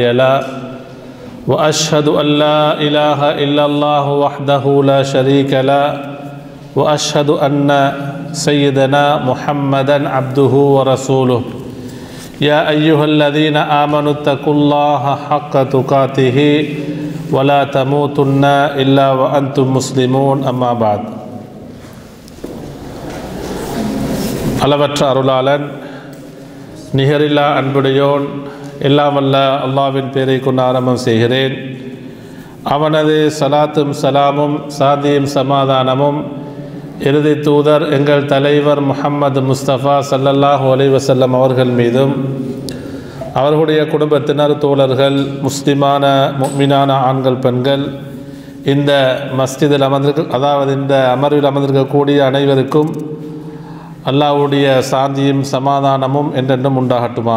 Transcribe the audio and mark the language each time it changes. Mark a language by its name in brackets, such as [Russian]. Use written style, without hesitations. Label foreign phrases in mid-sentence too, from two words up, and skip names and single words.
[Arabic] له وأشهد أن لا إله إلا الله وحده لا شريك له وأشهد أن سيدنا محمدا عبده ورسوله يا أيها الذين آمنوا اتقوا الله حق تقاته ولا تموتن إلا وأنتم مسلمون أما بعد [Tamil] அளவற்ற அருளாளன் நிகரில்லா அன்புடையோன் எல்லாம் வல்ல அல்லாஹ்வின் பெயரை கொண்டு ஆரம்பம் செய்கிறேன். அவனது சலாத்தும் சலாமும் சாந்தியும் சமாதானமும் இறுதி தூதர் எங்கள் தலைவர் முஹம்மது முஸ்தபா ஸல்லல்லாஹு அலைஹி வஸல்லம் அவர்கள் மீதும் அவர்களுடைய குடும்பத்தினர் தோழர்கள் முஸ்லிமான முஃமினான ஆண்கள் பெண்கள் இந்த மஸ்ஜிதில் அதாவது இந்த அமர்வில் அமர்ந்திருக்கக்கூடிய அனைவருக்கும் அல்லாஹ்வுடைய சாந்தியும் சமாதானமும் என்றென்றும் உண்டாகட்டுமாக.